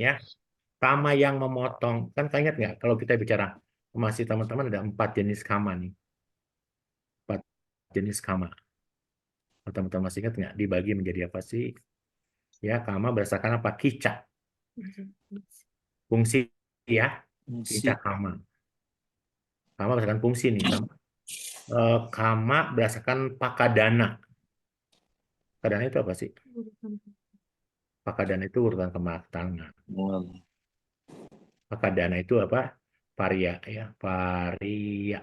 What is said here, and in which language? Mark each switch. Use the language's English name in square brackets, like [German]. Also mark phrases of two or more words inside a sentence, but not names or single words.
[Indonesian] Ya. Kama yang memotong. Kan kalian ingat nggak? Kalau kita bicara, masih teman-teman ada 4 jenis kama nih. 4 jenis kama. Teman-teman masih ingat nggak? Dibagi menjadi apa sih? Ya, kama berdasarkan apa? Kica. Fungsi ya. [Pali] Kica kama. [Indonesian] Kama berdasarkan fungsi nih. Kama berdasarkan pakadana. Pakadana itu apa sih? Pakadana itu urutan kematangan. Pakadana itu apa? Paria ya, paria.